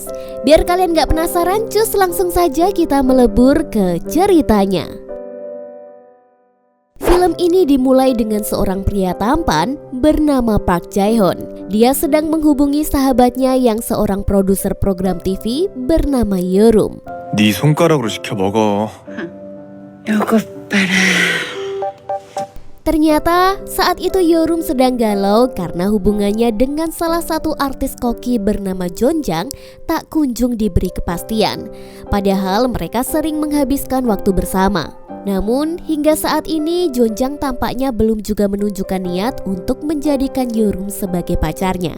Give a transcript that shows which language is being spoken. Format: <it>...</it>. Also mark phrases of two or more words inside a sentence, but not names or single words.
<id>Biar kalian gak penasaran, cus langsung saja kita melebur ke ceritanya. Film ini dimulai dengan seorang pria tampan bernama Park Jae-hoon. Dia sedang menghubungi sahabatnya yang seorang produser program TV bernama Yeorum.</id> <ko>네 손가락으로 시켜 먹어. 요거 봐라.</ko> <id>Ternyata saat itu Yeorum sedang galau karena hubungannya dengan salah satu artis koki bernama Jonjang tak kunjung diberi kepastian. Padahal mereka sering menghabiskan waktu bersama. Namun hingga saat ini Jonjang tampaknya belum juga menunjukkan niat untuk menjadikan Yeorum sebagai pacarnya.</id>